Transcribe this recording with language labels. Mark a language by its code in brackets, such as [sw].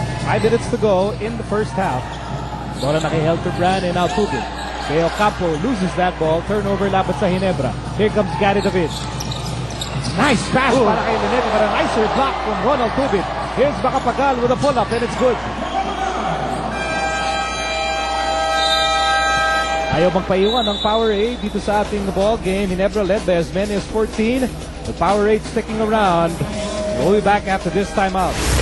[en] 5 minutes to go in the first half. [tl] Bola na kay [en] Helterbrand and now Tubin. Del Campo loses that ball. Turnover [tl] laban sa [en] Ginebra. Here comes Gary David. Nice pass [tl] para kay [en] Lanete, but a nicer block from Ronald Tubin. Here's Makapagal with a pull-up and it's good. [tl] Ayaw magpaiwan ng Powerade dito sa ating ball game. [en] Ginebra led by as many as 14. The Powerade sticking around. We'll be back after this timeout.